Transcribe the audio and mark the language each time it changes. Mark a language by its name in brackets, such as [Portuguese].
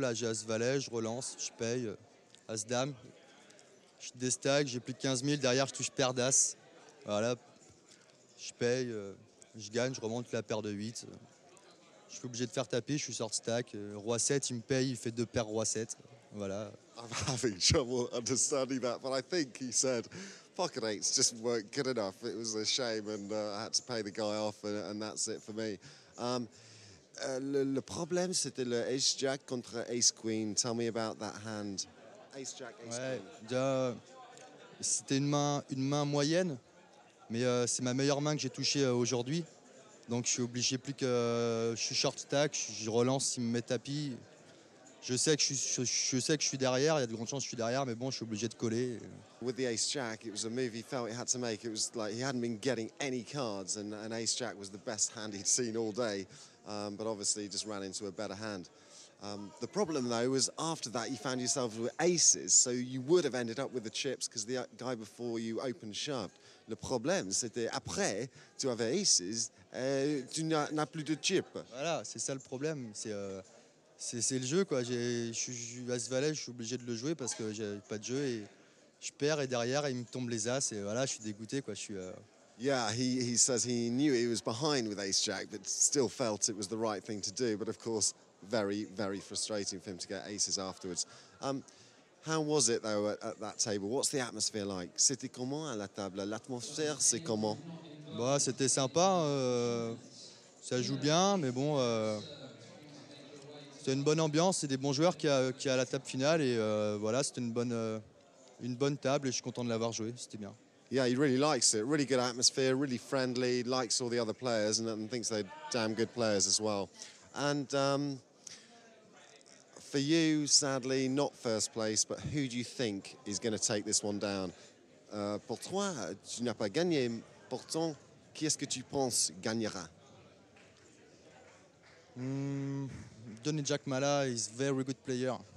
[French] Là, j'ai As-Valet, je relance, je paye. As-Dame, je déstack, j'ai plus de 15 000. Derrière, je touche paire d'As. Voilà, je paye, je gagne, je remonte la paire de 8. Je suis obligé de faire taper, je suis short stack. Roi 7, il me paye, il fait 2 paires Roi 7. Voilà. [English] I'm having trouble understanding that, but I think he said pocket 8s just weren't good enough. It was a shame, and I had to pay the guy off, and that's it for me. [French] Le problème, c'était le Ace-Jack contre Ace-Queen. [English] Tell me about that hand. Ace-Jack, Ace-Queen. [French] Ouais, c'était une main moyenne, mais c'est ma meilleure main que j'ai touchée aujourd'hui. Donc je suis obligé plus que... je suis short stack, je relance, il me met tapis. Je sais que je suis derrière, il y a de grandes chances que je suis derrière, mais bon, je suis obligé de coller. [English] With the Ace-Jack, it was a move he felt he had to make. It was like he hadn't been getting any cards, and Ace-Jack was the best hand he'd seen all day, but obviously he just ran into a better hand. The problem, though, was after that you found yourself with aces, so you would have ended up with the chips because the guy before you opened shoved. [French] Le problème, c'était après, tu avais aces, tu n'as plus de chips. Voilà, c'est ça le problème. C'est le jeu, quoi. Je suis As-Valet, je suis obligé de le jouer parce que j'ai pas de jeu et je perds et derrière il me tombe les As et voilà, je suis dégoûté, quoi. [English] Yeah, he says he knew he was behind with Ace-Jack, but still felt it was the right thing to do. But of course, very, very frustrating for him to get aces afterwards. How was it though at that table? What's the atmosphere like? [French] C'était comment à la table? L'atmosphère, c'est comment? Bah, c'était sympa. Ça joue bien, mais bon. C'est une bonne ambiance, c'est des bons joueurs qui a à la table finale et voilà, c'était une bonne table et je suis content de l'avoir joué, c'était bien. [English] Yeah, he really likes it. Really good atmosphere, really friendly, likes all the other players and thinks they're damn good players as well. And for you, sadly, not first place, but who do you think is going to take this one down? [French] Pour toi, tu n'as pas gagné, pourtant, qui est-ce que tu penses gagnera? [English] Donnie Jack Mala is a very good player.